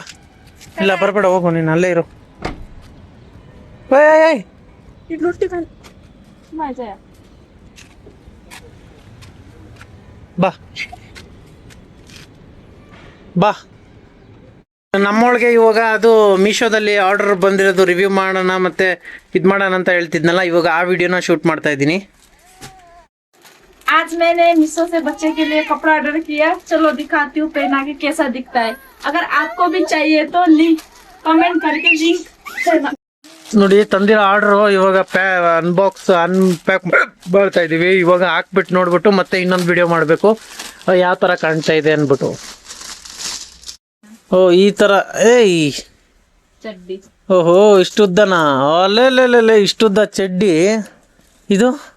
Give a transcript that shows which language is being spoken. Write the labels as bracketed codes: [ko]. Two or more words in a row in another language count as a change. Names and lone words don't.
[kn] ಇಲ್ಲ ಬರಬೇಡ, ಹೋಗು ನೀನು, ಅಲ್ಲೇ ಇರು. ಏಯ್ ಬಾ ಬಾ. ನಮ್ಮೊಳಗೆ ಇವಾಗ ಅದು ಮೀಶೋದಲ್ಲಿ ಆರ್ಡರ್ ಬಂದಿರೋದು ರಿವ್ಯೂ ಮಾಡೋಣ ಮತ್ತೆ ಇದು ಮಾಡೋಣ ಅಂತ ಹೇಳ್ತಿದ್ನಲ್ಲ, ಇವಾಗ ಆ ವಿಡಿಯೋನ ಶೂಟ್ ಮಾಡ್ತಾ ಇದ್ದೀನಿ. [hi] आज मैंने मीशो से बच्चे के लिए कपड़ा ऑर्डर किया, चलो दिखाती हूँ पहना के कैसा दिखता है। अगर आपको भी चाहिए तो लिंक कमेंट करके लिंक देना। [kn] ನೋಡಿ, ತಂದಿರೋ ಆರ್ಡ್ರು ಇವಾಗ ಅನ್ಪ್ಯಾಕ್ ಮಾಡ್ತಾ ಇದ್ದೀವಿ. ಇವಾಗ ಹಾಕ್ಬಿಟ್ಟು ನೋಡ್ಬಿಟ್ಟು ಮತ್ತೆ ಇನ್ನೊಂದು ವಿಡಿಯೋ ಮಾಡಬೇಕು ಯಾವ ಥರ ಕಾಣ್ತಾ ಇದೆ ಅಂದ್ಬಿಟ್ಟು. ಓ ಈ ಥರ. ಏಯ್ ಚಡ್ಡಿ. ಓಹೋ, ಇಷ್ಟುದ್ದನಾ? ಅಲ್ಲೇ ಇಷ್ಟುದ್ದ ಚಡ್ಡಿ ಇದು.